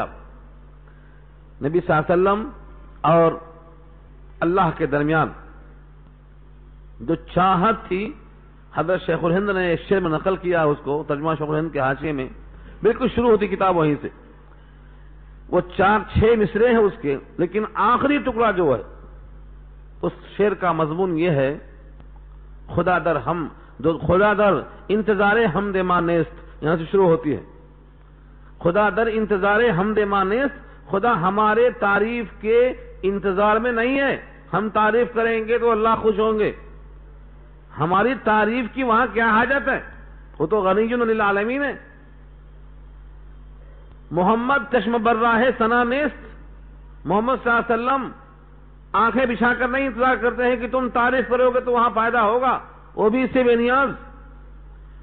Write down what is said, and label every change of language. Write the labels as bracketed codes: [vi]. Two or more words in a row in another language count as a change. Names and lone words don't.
[ur] آپ نبی [ar] صلی اللہ علیہ وسلم [ur] اور اللہ کے درمیان جو چاہت تھی, حضرت شیخ الہند نے ایک شعر میں نقل کیا, اس کو ترجمہ شیخ الہند کے حاشیے میں, بالکل شروع ہوتی کتاب وہیں سے. وہ 4-6 مصرے ہیں اس کے, لیکن آخری ٹکڑا جو ہے اس شعر کا مضمون یہ ہے, [fa] خدا در ہم جو خدا در انتظار حمد ما نیست, [ur] یہاں سے شروع ہوتی ہے. [fa] خدا در انتظار حمد ما نیست, [ur] خدا ہمارے تعریف کے انتظار میں نہیں ہے. ہم تعریف کریں گے تو اللہ خوش ہوں گے. ہماری تعریف کی وہاں کیا حاجت ہے, وہ تو [ar] غنی للعالمین [ur] ہے. [fa] محمد چشم براہ ثنا نیست, [ur] محمد [ar] صلی اللہ علیہ وسلم [ur] آنکھیں بچھا کر نہیں انتظار کرتے ہیں کہ تم تعریف کرو گے تو وہاں فائدہ ہوگا, وہ بھی اس سے بے نیاز.